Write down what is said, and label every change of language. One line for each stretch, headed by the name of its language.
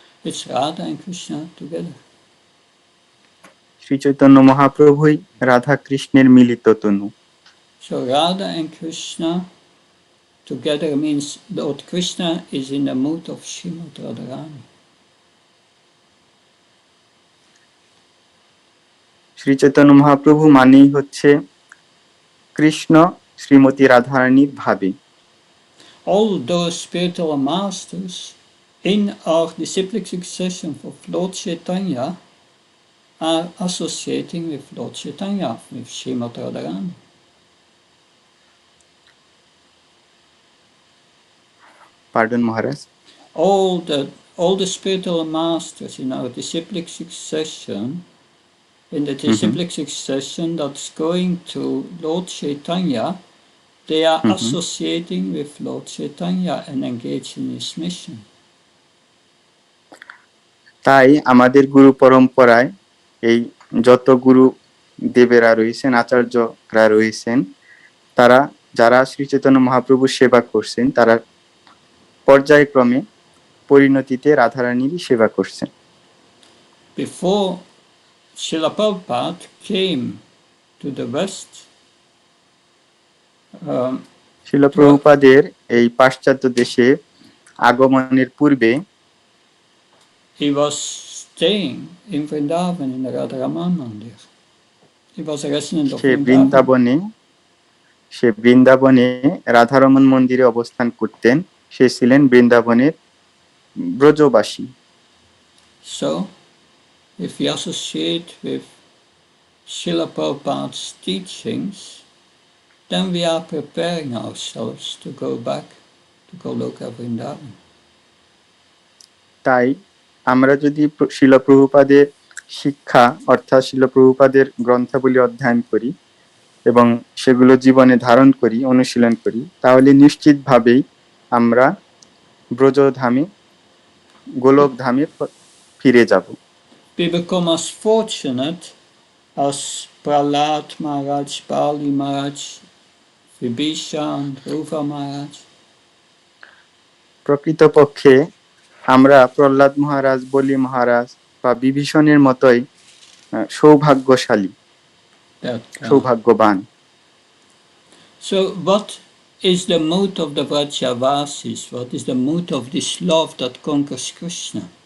English: It's Radha and Krishna together.
Bangla: Shri Chaitanya মহাপ্রভুই Radha কৃষ্ণের মিলিত তনু।
English: So Radha and Krishna together means Lord Krishna is in the mood of Srimati Radharani.
Bangla: Shri Chaitanya Mahaprabhu মানেই হচ্ছে কৃষ্ণ শ্রীমতী রাধারানীর ভাবে।
English: All those spiritual masters in our disciplic succession of Lord Chaitanya are associating with Lord Chaitanya, with Srimati Radharani. Pardon, Maharaj? All the spiritual masters in our disciplic succession, in the disciplic succession that's going to Lord Chaitanya, they are associating with Lord Chaitanya and engaged in his mission.
Bangla: তাই আমাদের গুরু পরম্পরায় এই যত গুরু দেবেরা রয়েছেন, আচার্যরা রয়েছেন, তারা যারা শ্রী চৈতন্য মহাপ্রভুর সেবা করছেন, তারা পর্যায়ক্রমে পরিণতিতে রাধারানীরই সেবা করছেন।
English: Before Srila Prabhupada came to the West,
Bangla: শিল প্রভুপাদের এই পাশ্চাত্য দেশে আগমনের পূর্বে
English: he was staying in Vrindavan in the Radharaman Mandir. He was a resident of Vrindavan.
Bangla: সে বৃন্দাবনে রাধারমন মন্দিরে অবস্থান করতেন। সে ছিলেন বৃন্দাবনের ব্রজবাসী।
English: So, if we associate with Srila Prabhupada's teachings, then we are preparing ourselves to go back to Goloka Vrindavan.
Bangla: তাই আমরা যদি শিল প্রভুপাদের শিক্ষা অর্থাৎ শিল প্রভুপাদের গ্রন্থাবলী অধ্যয়ন করি এবং সেগুলো জীবনে ধারণ করি, অনুশীলন করি, তাহলে নিশ্চিতভাবেই আমরা ব্রজধামে, গোলক ধামে ফিরে যাব।
English: We become as fortunate as Prahlad Maharaj, Bali Maharaj, Vibhishan, Dhruva Maharaj.
Bangla: প্রকৃতপক্ষে আমরা প্রহ্লাদ মহারাজ, বলি মহারাজ বা বিভীষণের মতোই সৌভাগ্যশালী, সৌভাগ্যবান।
English: So what is the mood of the Vrajavasis? What is the mood of this love that conquers Krishna?